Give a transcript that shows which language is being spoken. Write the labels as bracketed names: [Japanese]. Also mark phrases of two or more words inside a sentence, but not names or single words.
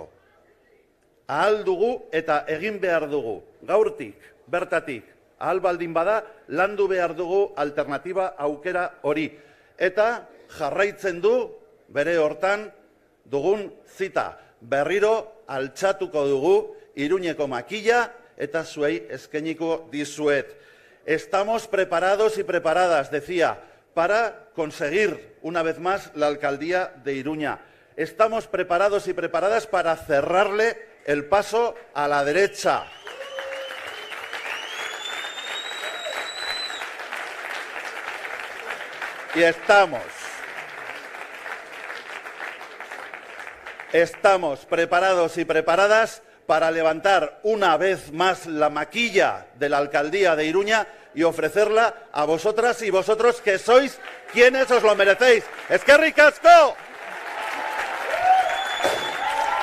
[Basque] Ahal dugu eta egin behar dugu, gaurtik, bertatik, ahal baldin bada, landu behar dugu alternatiba aukera hori. Eta jarraitzen du bere hortan dugun zita. Berriro altxatuko dugu Iruñeko makila eta zuei eskainiko dizuet. [Spanish] Estamos preparados y preparadas, decía, para conseguir una vez más la alcaldía de Iruña. Estamos preparados y preparadas para cerrarle el paso a la derecha. Y estamos preparados y preparadas para levantar una vez más la maquilla de la alcaldía de Iruña y ofrecerla a vosotras y vosotros, que sois quienes os lo merecéis. [Basque] ¡Eskerrik asko!